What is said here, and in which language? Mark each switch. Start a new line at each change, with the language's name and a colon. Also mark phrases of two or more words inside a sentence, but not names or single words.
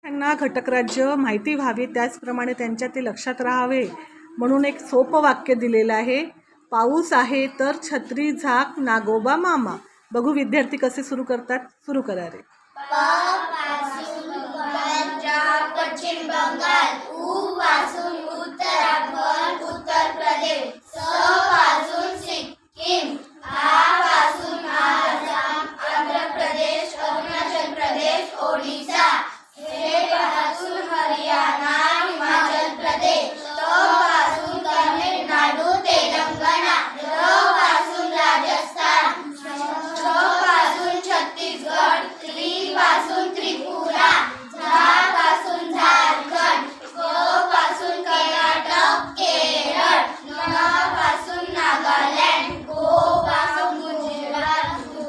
Marathi: त्यांना घटक राज्य माहिती व्हावी, त्याचप्रमाणे त्यांच्या ते लक्षात राहावे म्हणून एक सोपं वाक्य दिलेलं आहे. पाऊस आहे तर छत्री झाक नागोबा मामा. बघू विद्यार्थी कसे सुरू करतात. सुरू करा रे. पासून पंजाब, पश्चिम बंगाल, पासून उत्तराखंड, उत्तर प्रदेश, पासून सिक्कीम, पासून आसाम, आंध्र प्रदेश, अरुणाचल प्रदेश, ओडिशा, पासून हरियाणा, हिमाचल प्रदेश, पासून तमिळनाडू, तेलंगणा, पासून राजस्थान, पासून छत्तीसगड, पासून त्रिपुरा, पासून झारखंड, पासून कर्नाटक, केरळ, पासून नागालँड, पासून गुजरात,